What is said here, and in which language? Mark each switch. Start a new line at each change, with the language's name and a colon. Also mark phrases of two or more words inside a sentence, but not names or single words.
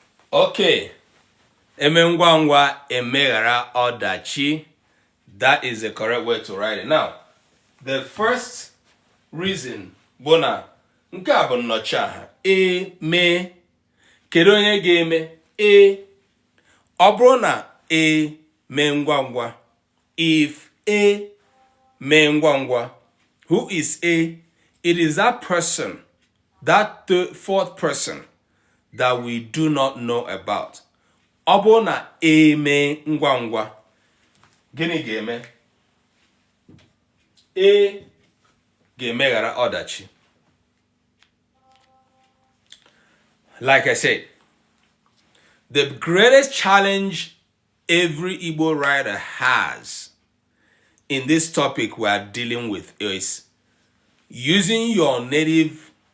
English: Okay.
Igbo: Eme ngwa ngwa, emeghara ọdachi.
English: That is the correct way to write it. Now, the first reason
Igbo: bụ na nke a bụ nnọchiaha. Eme. Kedu onye ga-eme? Ọ bụrụ na mee ngwa ngwa. If mee ngwa ngwa,
English: who is A? It is that person, that fourth person that we do not know about.
Igbo: Ọ bụrụ na mee ngwa ngwa, gịnị ga-eme? Ga-emeghara ọdachi.
English: Like I said, the greatest challenge every Igbo writer has in this topic we are dealing with is using your native